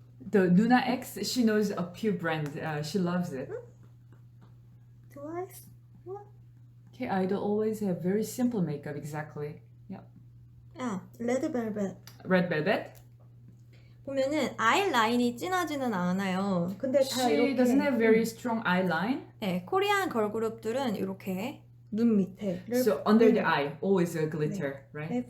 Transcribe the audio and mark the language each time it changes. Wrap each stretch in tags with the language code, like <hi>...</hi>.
<en>The Nuna X, she knows a few brands. She loves it.</en> <ko>트와이스.</ko> <en>K-idol always have very simple makeup, exactly.</en> <ko>레드벨벳.</ko> <en>Red Velvet.</en> <ko>보면은 아이라인이 진하지는 않아요. 근데 다</ko> <en>She</en> <ko>이렇게</ko> <en>doesn't have very strong eyeline.</en> <ko>네, 코리안 걸그룹들은 이렇게 눈 밑에를</ko> <en>So under the eye, always a glitter, right?</en>